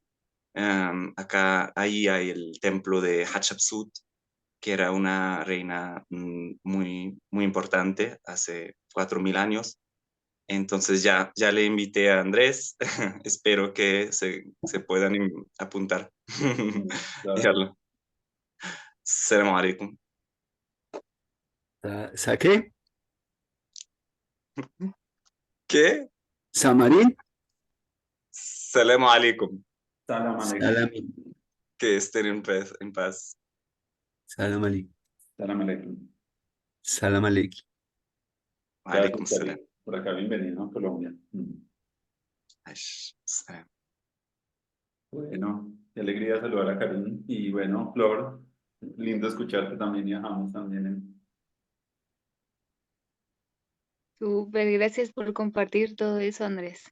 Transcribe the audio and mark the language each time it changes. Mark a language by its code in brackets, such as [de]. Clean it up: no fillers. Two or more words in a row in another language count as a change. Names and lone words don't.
[es] Acá, ahí hay el templo de Hatshepsut, que era una reina muy, muy importante hace 4000 años. Entonces ya le invité a Andrés. Espero que se puedan apuntar. Claro. [ar] يلا. سلام عليكم. [es] ¿Saqué? ¿Qué? ¿Samarín? [ar] سلام عليكم. سلام عليكم. Salam, [es] Que estén en paz. [ar] سلام عليكم. سلام عليكم. سلام عليكم. [es] Gracias, [ar] Alaikum Karim. salam. [es] Por acá, bienvenido a Colombia. [ar] Salam. [es] Bueno, qué alegría saludar a Karim. Y bueno, Flor, lindo escucharte también y a James también. Súper, gracias por compartir todo eso, Andrés.